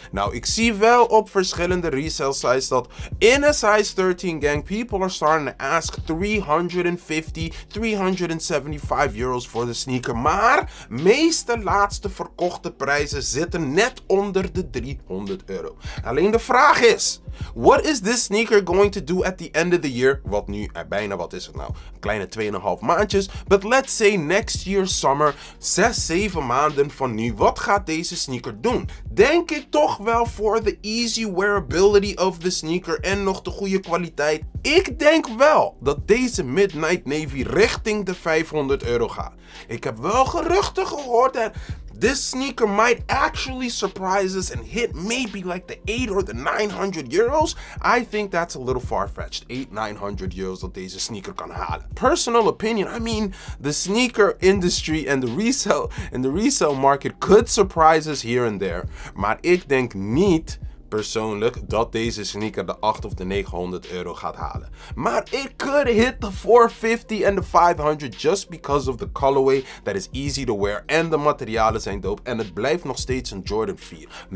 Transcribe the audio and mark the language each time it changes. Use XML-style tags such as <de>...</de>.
<nl>Nou, ik zie wel op verschillende resale sites dat in een size 13 gang,</nl> <en>people are starting to ask</en> <nl>350, 375 euro's voor de sneaker. Maar meeste laatste verkochte prijzen zitten net onder de 300 euro. Alleen de vraag is,</nl> <en>what is this sneaker going to do at the end of the year?</en> <nl>Wat nu bijna, wat is het nou? Een kleine 2,5 maandjes.</nl> <en>But let's say next year summer, 6, 7</en> <nl>maanden van nu. Wat gaat deze sneaker doen? Denk ik toch wel voor de</nl> <en>easy wearability of the sneaker</en> <nl>en nog de goede kwaliteit. Ik denk wel dat deze Midnight Navy richting de 500 euro gaat. Ik heb wel geruchten gehoord dat</nl> <en>this sneaker might actually surprise us and hit maybe like the 8 or the 900 euros. I think that's a little far-fetched.</en> <nl>800, 900 euros dat deze sneaker kan halen.</nl> <en>Personal opinion, I mean, the sneaker industry and the resale market could surprise us here and there.</en> <nl>Maar ik denk niet persoonlijk dat deze sneaker de 800 of de 900 euro gaat halen.</nl> <en>Maar it could hit the 450 and the 500 just because of the colorway that is easy to wear</en> <nl>en de materialen zijn dope en het blijft nog steeds een Jordan 4.</nl>